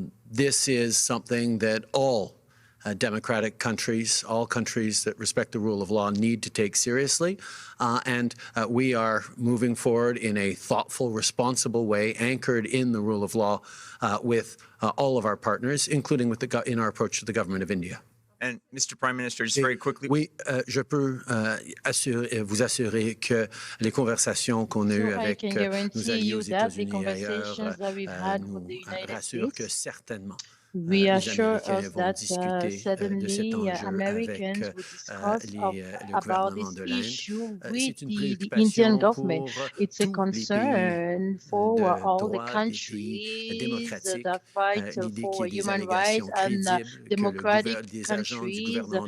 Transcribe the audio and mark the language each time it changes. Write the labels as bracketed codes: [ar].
[en] This is something that all democratic countries, all countries that respect the rule of law, need to take seriously. And we are moving forward in a thoughtful, responsible way, anchored in the rule of law with all of our partners, including with in our approach to the government of India. And Mr. Prime Minister, just very quickly. [fr] Oui, je peux vous assurer que les conversations qu'on a eues avec nos alliés aux États-Unis et ailleurs nous rassurent que certainement [en] we are sure of that suddenly Americans will discuss about this issue with the Indian government. It's a concern for all the countries that fight for human rights and democratic countries.